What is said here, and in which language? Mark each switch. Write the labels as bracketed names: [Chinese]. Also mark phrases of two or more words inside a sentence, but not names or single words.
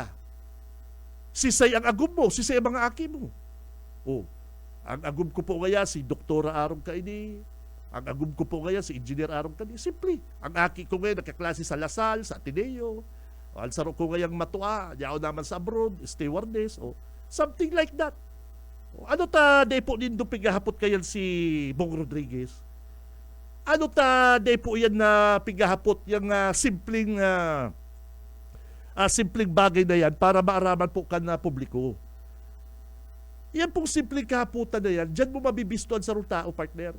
[Bikol] Sisay ang agum mo, sisay ang mga aki mo. Ang agum ko po kaya si Doktora Aron Kaini, ang agum ko po kaya si Engineer Aron Kaini. Simple. Ang aki ko ngayon nagkaklase sa Lasal, sa Ateneo. Ang saro ko ngayang matua, diyaw naman sa abroad, stewardess, [English] something like that. [Bikol] Ano day po nindo pigahapot kayan si Bong Rodriguez? Ano day po yan na pigahapot yung simpleng bagay na yan para maaraman po ka na publiko. Yan pong simpleng kahaputan na yan, dyan mo mabibistuan sa tao, partner.